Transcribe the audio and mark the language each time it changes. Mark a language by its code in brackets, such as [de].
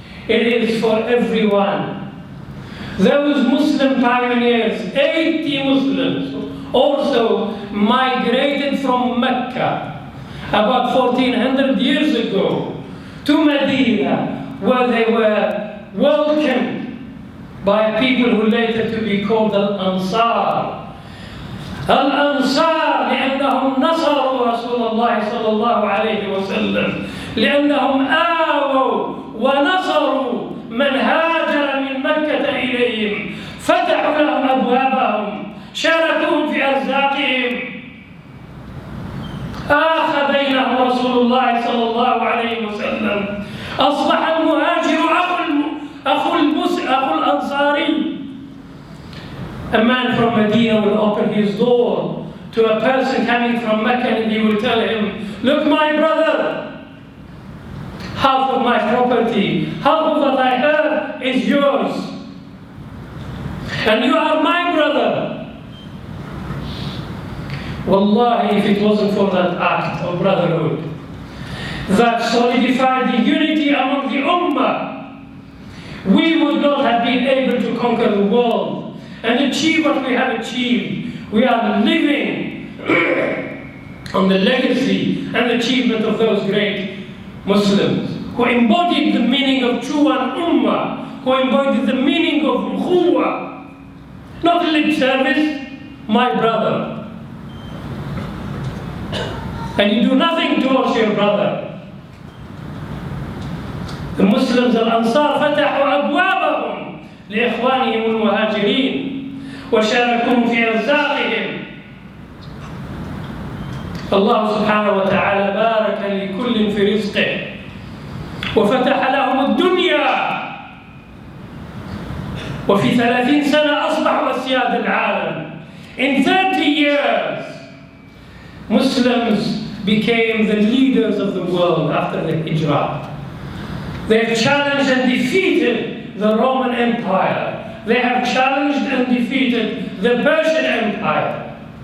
[en] It is for everyone. Those Muslim pioneers, 80 Muslims, also migrated from Mecca about 1400 years ago to Medina, where they were welcomed by people who later to be called Al-Ansar. [ar] Al-Ansar لأنهم نصروا رسول الله صلى الله عليه وسلم، لأنهم آووا ونصروا من هاجر من مكة إليهم، فتحوا لهم أبوابهم، شاركوهم في أرزاقهم، آخى بينهم رسول الله صلى الله عليه وسلم. أصبح المهاجر أخو الأنصاري. [en] A man from Medina will open his door to a person coming from Mecca and he will tell him, look, my brother, half of my property, half of what I have is yours. And you are my brother. Wallahi, if it wasn't for that act of brotherhood that solidified the unity among the ummah, we would not have been able to conquer the world and achieve what we have achieved. We are living on the legacy and achievement of those great Muslims who embodied the meaning of true and ummah, who embodied the meaning of ukhuwah, not lip service, my brother. And you do nothing towards your brother. The Muslims [ar] Al-Ansar فتحوا أبوابهم لإخوانهم المهاجرين وشاركوهم في أرزاقهم. الله سبحانه وتعالى بارك لكل في رزقه وفتح لهم الدنيا، وفي 30 سنة أصبحوا أسياد العالم. [en] In 30 years, Muslims became the leaders of the world after the Hijrah. They've challenged and defeated the Roman Empire. They have challenged and defeated the Persian Empire.